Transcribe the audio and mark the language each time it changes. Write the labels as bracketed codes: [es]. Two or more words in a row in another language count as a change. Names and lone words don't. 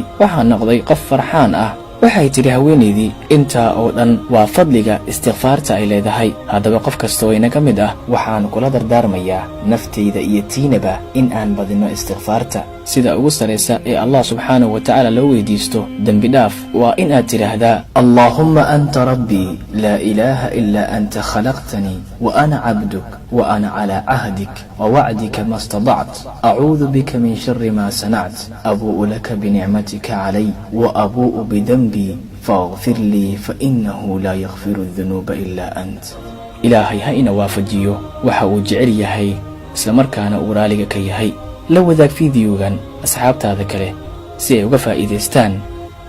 [so] waxaan noqday qof farxaan ah. waxay tiri haweeneydii intaa oo dhan waa fadliga istighfaarta ay leedahay. haddaba qof kastoo inaga mid ah waxaan kula dardaarmayaa naftayda iyo tiinaba in aan badino istighfaarta. sida ugu sareysa ee [ar] الله سبحانه وتعالى [so] loo weydiisto dembi dhaaf waa in aad tiraahdaa [ar] اللهم أنت ربي لا إله إلا أنت خلقتني وأنا عبدك وأنا على عهدك ووعدك ما استطعت أعوذ بك من شر ما صنعت أبوء لك بنعمتك علي وأبوء بذنبي فاغفر لي فإنه لا يغفر الذنوب إلا أنت. [so] ilaahay ha ina waafajiyo waxa uu jecel yahay isla markaana uu raaliga ka yahay. la wadaag fiidiyogan asxaabtaada kale si ay uga faa'iideystaan